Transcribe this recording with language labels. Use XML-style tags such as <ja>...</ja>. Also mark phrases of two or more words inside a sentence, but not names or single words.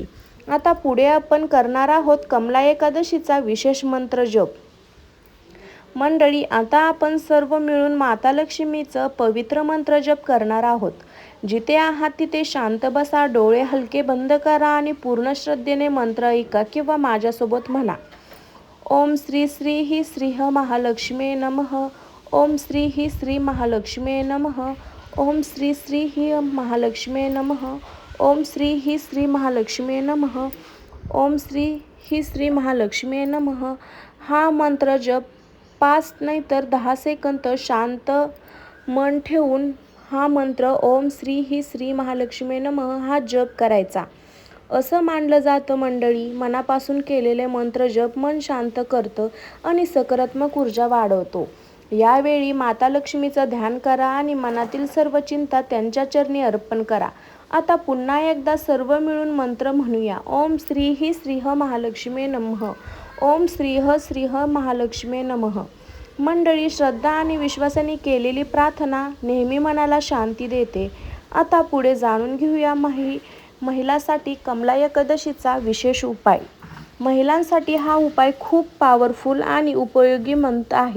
<mr>आता पुढे आपण करणार आहोत कमला एकादशीचा विशेष मंत्र जप. मंडळी, आता आपण सर्व मिळून माता लक्ष्मीचं पवित्र मंत्र जप करणार आहोत. जिथे आहात तिथे शांत बसा. डोळे हलके बंद करा आणि पूर्ण श्रद्धेने मंत्र ऐका किंवा माझ्यासोबत म्हणा.</mr> <sa>ओम श्री श्री ही श्री महालक्ष्मी नमः. ओम श्री ही श्री महालक्ष्मी नमः. ओम श्री श्री ही महालक्ष्मी नमः. ओम श्री ही श्री महालक्ष्मी नमः. ओम श्री ही श्री महालक्ष्मी नमः.</sa> <mr>हा मंत्र जप 5 नाही तर 10 सेकंद शांत मन ठेवून हा मंत्र</mr> <sa>ओम श्री ही श्री महालक्ष्मी नमः</sa> <mr>हा जप करायचा. असं मानलं जातं मंडळी, मनापासून केलेले मंत्र जप मन शांत करतं आणि सकारात्मक ऊर्जा वाढवतो. यावेळी माता लक्ष्मीचं ध्यान करा आणि मनातील सर्व चिंता त्यांच्या चरणी अर्पण करा. आता पुन्हा एकदा सर्व मिळून मंत्र म्हणूया.</mr> <sa>ओम श्री ही श्री महालक्ष्मी नमः. ओम श्री महालक्ष्मी नमः.</sa> <mr>मंडळी, श्रद्धा आणि विश्वासाने केलेली प्रार्थना नेहमी मनाला शांती देते. आता पुढे जाणून घेऊया महिलांसाठी कमला एकादशीचा विशेष उपाय. महिलांसाठी हा उपाय खूप पॉवरफुल आणि उपयोगी मंत्र आहे.</mr>